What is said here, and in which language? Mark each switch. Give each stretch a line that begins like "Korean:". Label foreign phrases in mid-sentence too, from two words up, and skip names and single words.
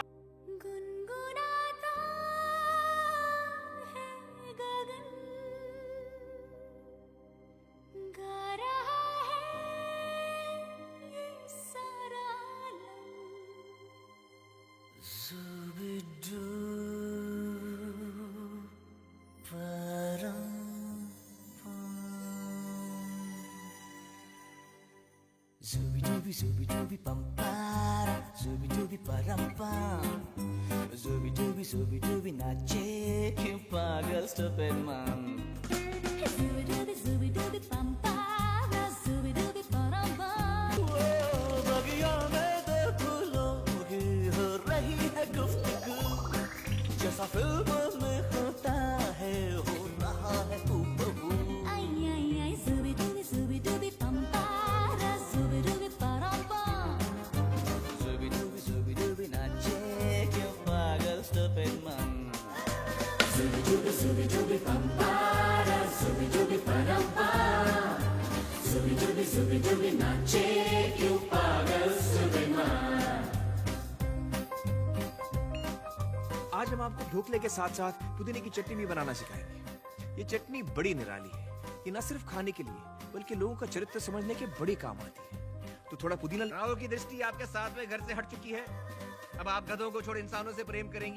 Hindi: गुनगुनाता है गगन, गा रहा है ये सारा आलम। ज़ुबिदू परम Zooby pam para, zooby param pam, zooby नाचे क्यों पागल
English: stupid man. Zooby pam para, zooby param pam.
Hindi: बगिया में दो फूलों की हो रही है गुफ्तगू, जैसा फिल्म में होता है हो रहा है हूबहू। Ay, zooby pam para, zooby param pam. Zooby nache क्यों पागल
English: stupid man. Zooby pam para, zooby param pam.
Hindi: Zooby nache क्यों पागल
English: stupid man.
Hindi: आज हम आपको ढोकले के साथ साथ पुदीने की चटनी भी बनाना सिखाएंगे। ये चटनी बड़ी निराली है। ये न सिर्फ खाने के लिए बल्कि लोगों का चरित्र समझने के बड़े काम आती है। तो थोड़ा पुदीना। राव की दृष्टि आपके 7वें घर से हट चुकी है। अब आप गधों को छोड़ इंसानों से प्रेम करेंगी।